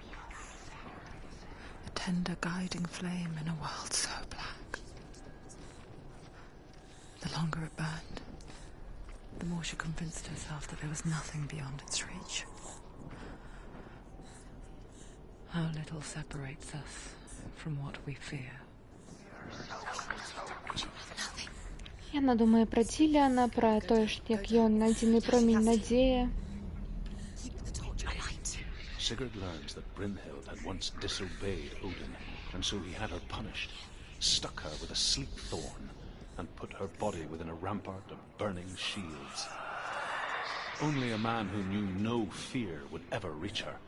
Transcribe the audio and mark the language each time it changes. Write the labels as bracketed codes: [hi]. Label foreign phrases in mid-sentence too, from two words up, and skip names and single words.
[en] A tender guiding flame in a world so black. The longer it burned, the more she convinced herself that there was nothing beyond its reach. How little separates us from what we fear. [be] Яна думае пра Диліана, пра тое, як ён адзіны промень надзеі. [en] Sigurd learns that Brynhild had once disobeyed Odin, and so he had her punished, stuck her with a sleep thorn, and put her body within a rampart of burning shields. Only a man who knew no fear would ever reach her.